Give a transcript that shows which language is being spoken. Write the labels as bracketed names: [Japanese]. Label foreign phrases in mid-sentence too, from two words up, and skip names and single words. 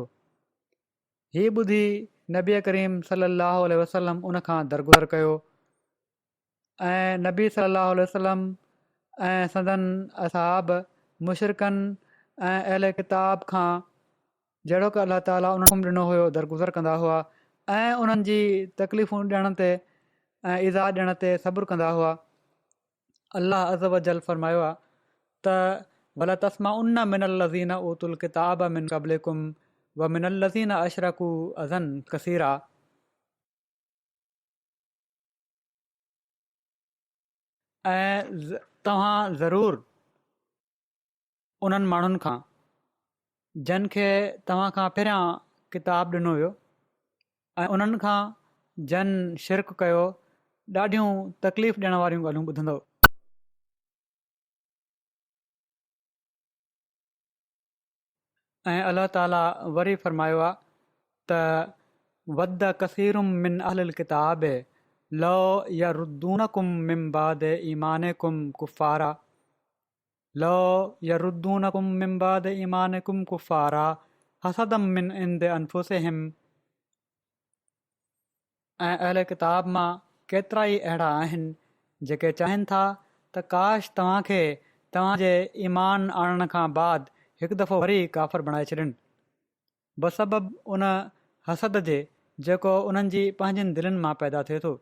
[Sindhi] हीअ ॿुधी नबी करीम [Arabic] صلى الله عليه وسلم [Sindhi] उन खां दरगुज़र कयो ऐं नबी [Arabic] صلى الله عليه وسلم [Sindhi] ऐं संदन असहाब मुशरिकनि ऐं अहले किताब खां जहिड़ो की अलाह ताला उन्हनि हुकुम ॾिनो हुयो दरगुज़र कंदा हुआ ऐं उन्हनि जी तकलीफ़ूं ॾियण ते ऐं इज़ा ॾियण ते सब्र कंदा हुआ। [Arabic] अल्लाह अज़ वजल फरमायो आहे त ولا تسمعن من الذين أوتوا الكتاب من قبلكم و من الذين أشركوا أذى كثيرا. [Sindhi] ऐं तव्हां ज़रूरु उन्हनि माण्हुनि खां जिन खे तव्हां खां पहिरियां किताब ॾिनो हुयो ऐं उन्हनि खां जन शिरक कयो ॾाढियूं तकलीफ़ ॾियण वारियूं ॻाल्हियूं ॿुधंदव। [Arabic] ऐं अलाह ताला वरी फरमायो आहे त ود كثير من أهل الكتاب لو يردونكم من بعد إيمانكم كفارا لو يردونكم من بعد إيمانكم كفارا حسدا من عند أنفسهم. [Sindhi] ऐं अहले किताब मां केतिरा ई अहिड़ा आहिनि जेके चाहिनि था त काश तव्हांखे तव्हांजे ईमान आणण खां बाद हिकु दफ़ो वरी काफ़िर बणाए छॾनि बसबब उन हसद जे जेको उन्हनि जी पंहिंजनि दिलनि मां पैदा थिए थो।